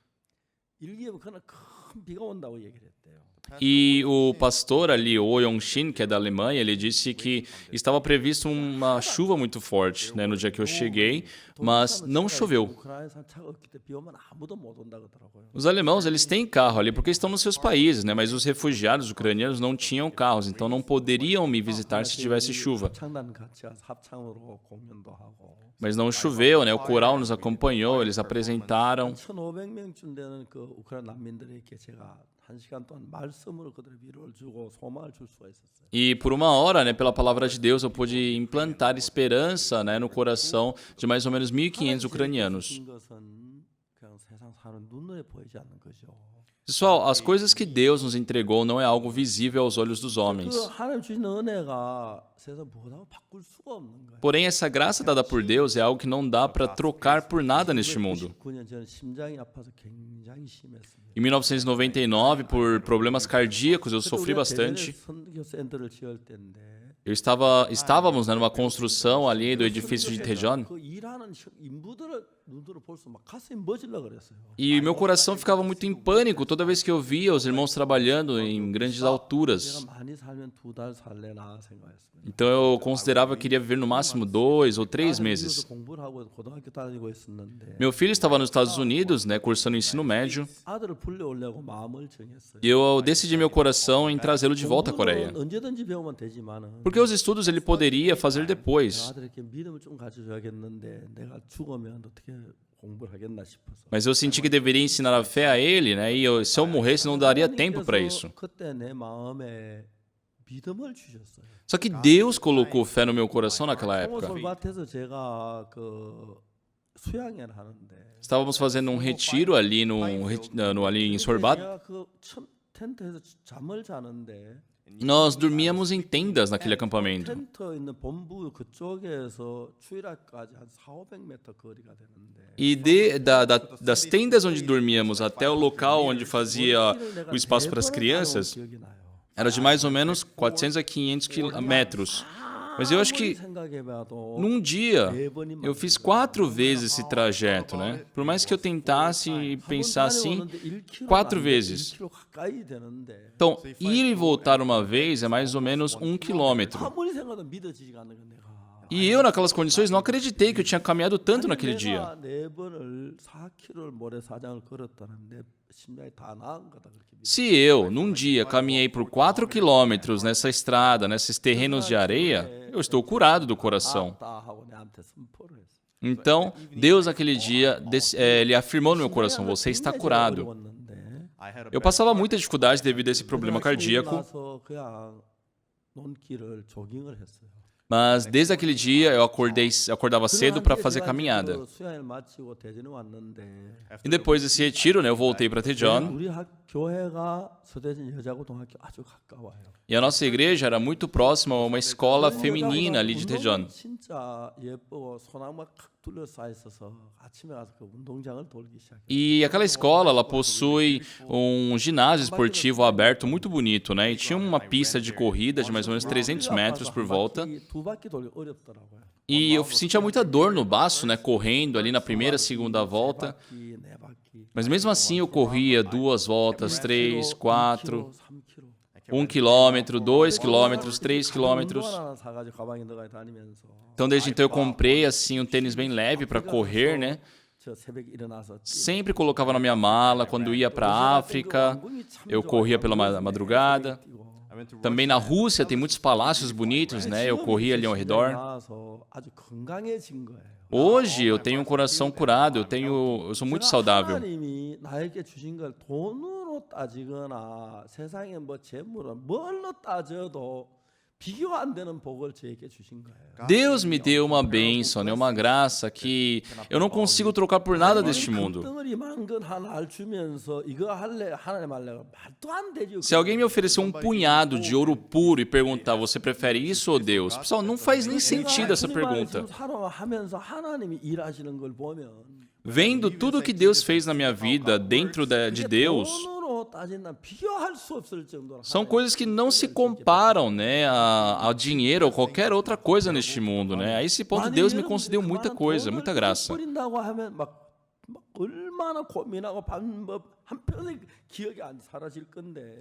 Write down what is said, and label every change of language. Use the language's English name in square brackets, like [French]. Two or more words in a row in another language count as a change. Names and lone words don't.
[Korean] 일기에 그날 큰 비가 온다고 얘기를 했대요. [Portuguese] E o pastor ali, o Yong-shin, que é da Alemanha, ele disse que estava previsto uma chuva muito forte, né, no dia que eu cheguei, mas não choveu. [Korean] 우크라이나 차가 없기 때문에 비 오면 아무도 못 온다 그러더라고요. [Portuguese] Os alemãos, eles têm carro ali porque estão nos seus países, né, mas os refugiados ucranianos não tinham carros, então não poderiam me visitar se tivesse chuva. [Korean] 합창단 같이 가서 합창으로 공연도 하고. [Portuguese] Mas não choveu, né, o coral nos acompanhou, eles apresentaram. [Korean] 1,500명쯤 되는 그 우크라이나 난민들에게 제가 1시간 동안 말씀으로 그들의 위로를 주고 소망을 줄 수가 있었어요. [Portuguese] E por uma hora, né, pela palavra de Deus, eu pude implantar esperança, né, no coração de mais ou menos 1.500 ucranianos. [Korean] 주신 것은 그냥 세상 사는 눈에 보이지 않는 거죠. [Portuguese] Pessoal, as coisas que Deus nos entregou não é algo visível aos olhos dos homens. [Korean] 그 하나님 주신 은혜가 세상 무엇하고 바꿀 수가 없는 거예요. [Portuguese] Porém, essa graça dada por Deus é algo que não dá para trocar por nada neste mundo. [Korean] 99년 저는 심장이 아파서 굉장히 심했습니다. [Portuguese] Em 1999, por problemas cardíacos, eu sofri bastante. [Korean] 선교 센터를 지을 때인데 [Portuguese] Estávamos, né, numa construção ali do edifício de Daejeon. [Korean] 그 일하는 인부들을 눈으로 볼수 막 가슴이 멎으려 그랬어요. [Portuguese] E meu coração ficava muito em pânico toda vez que eu via os irmãos trabalhando em grandes alturas. [Korean] 내가 많이 살면 2달 살래나 생각했습니다. [Portuguese] Então eu considerava que iria viver no máximo 2 ou 3 meses. [Korean] 공부를 하고 고등학교 다니고 있었는데 [Portuguese] Meu filho estava nos Estados Unidos, né, cursando ensino médio, [Korean] 아들을 불려오려고 마음을 정했어요. [Portuguese] e eu decidi meu coração em trazê-lo de volta à Coreia. [Korean] 공부는 언제든지 배우면 되지만은 [Portuguese] Porque os estudos ele poderia fazer depois. [Korean] 아들에게 믿음을 좀 가져줘야겠는데 내가 죽으면 어떻게 공부를 하겠나 싶어서. [Portuguese] Mas eu senti que deveria ensinar a fé a ele, né? E se eu morresse, não daria tempo para isso. [Korean] 그때 내 마음에 믿음을 주셨어요. [Portuguese] Só que Deus colocou fé no meu coração naquela época. [Korean] 솔밭에서 제가 그 수양회를 하는데 [Portuguese] Estávamos fazendo um retiro ali ali em Sorbat. [Korean] 제가 그 텐트에서 잠을 자는데 [Portuguese] Nós dormíamos em tendas naquele acampamento. [Korean] 텐트 있는 본부 그쪽에서 추일학까지 한 400-500m 거리가 되는데 [Portuguese] E das tendas onde dormíamos até o local onde fazia o espaço para as crianças, [Korean] 기억이 나요. [Portuguese] era de mais ou menos 400 a 500 metros. Mas eu acho que [Korean] 생각해봐도 [Portuguese] num dia [Korean] 네 번이면 [Portuguese] eu fiz 4 vezes esse trajeto, né? Por mais que eu tentasse pensar assim, 4 vezes. [Korean] 1km 가까이 되는데 [Portuguese] Então, ir e voltar uma vez é mais ou menos 1 quilômetro. [Korean] 아무리 생각해도 믿어지지가 않는 건 내가 [Portuguese] E eu, naquelas condições, não acreditei que eu tinha caminhado tanto naquele dia. [Korean] 내가 네 번을 4km 모래사장을 걸었다는 내 심장이 다 나은 거다 그렇게 믿어요. [Portuguese] Se eu, num dia, caminhei por 4 quilômetros nessa estrada, nesses terrenos de areia, eu estou curado do coração. [Korean] 다 하고 내한테 선포를 했어요. [Portuguese] Então, Deus, naquele dia, ele afirmou no meu coração: você está curado. Eu passava muita dificuldade devido a esse problema cardíaco, [Korean] 나서 그냥 논길을 조깅을 했어요. [Portuguese] mas desde aquele dia eu acordava cedo para fazer caminhada. [Korean] 수양을 마치고 대전에 왔는데 [Portuguese] E depois desse retiro, né, eu voltei para Daejeon. [Korean] 우리 교회가 서대전 여자고등학교 아주 가까워요. [Portuguese] E a nossa igreja era muito próxima a uma escola feminina ali de Daejeon. [Korean] 진짜 예쁘고 소나무가 둘러싸여 있어서 아침에 가서 그 운동장을 돌기 시작해요. [Portuguese] E aquela escola, ela possui um ginásio esportivo aberto muito bonito, né? E tinha uma pista de corrida de mais ou menos 300 metros por volta. [Korean] 두 바퀴 돌기 어렵더라고요. [Portuguese] E eu sentia muita dor no baço, né? Correndo ali na primeira, segunda volta. [Korean] 바퀴, 네 바퀴. [Portuguese] Mas mesmo assim eu corria 2 voltas, 3, 4, 1 quilômetro, 2 quilômetros, 3 quilômetros. [Korean] 하나 사가지고 가방에 넣어 다니면서 [Portuguese] Então desde então eu comprei assim um tênis bem leve para correr, né? [Korean] 저 새벽에 일어나서 [Portuguese] Sempre colocava na minha mala. Quando ia para a África, eu corria pela madrugada. Também na Rússia tem muitos palácios bonitos, né? Eu corria ali ao redor. [Korean] 아주 건강해진 거예요. [Portuguese] Hoje eu tenho um coração curado, eu sou muito saudável. [Korean] 하나님이 나에게 주신 걸 돈으로 따지거나 세상의 뭐 재물은 뭘로 따져도 비교 안 되는 복을 저에게 주신 거예요. [Portuguese] Deus me deu uma bênção, né? Uma graça que eu não consigo trocar por nada deste mundo. [Korean] 덩어리 만근 하나 주면서 이거 할래 하나님 할래 말도 안 되죠. [Portuguese] Se alguém me oferecer um punhado de ouro puro e perguntar, você prefere isso ou Deus? Pessoal, não faz nem sentido essa pergunta. [Korean] 살아가면서 하나님이 일하시는 걸 보면 [Portuguese] Vendo tudo que Deus fez na minha vida dentro de Deus, [Korean] 돈으로 따진다 비교할 수 없을 정도로 [Portuguese] são coisas que não se comparam, né, a dinheiro ou qualquer outra coisa neste mundo, né? A esse ponto Deus me concedeu muita coisa, muita graça. [Korean] 버린다고 하면 막 얼마나 고민하고 방법 한평생 기억이 안 사라질 건데.